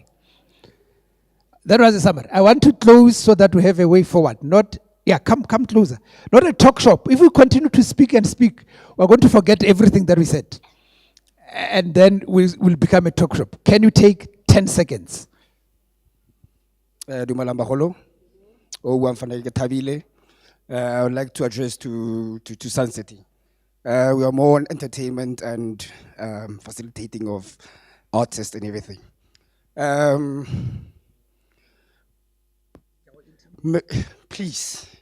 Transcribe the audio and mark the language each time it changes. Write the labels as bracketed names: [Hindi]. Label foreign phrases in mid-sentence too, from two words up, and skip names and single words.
[English] That was a summary. I want to close so that we have a way forward. Not, come closer. Not a talk shop. If we continue to speak and speak, we're going to forget everything that we said. And then we'll become a talk shop. Can you take 10 seconds? [Tswana] Dumelang bagolo. O buang Fanele ke thabile. [English] I would like to address to Sun City. We are more on entertainment and facilitating of artists and everything. Please.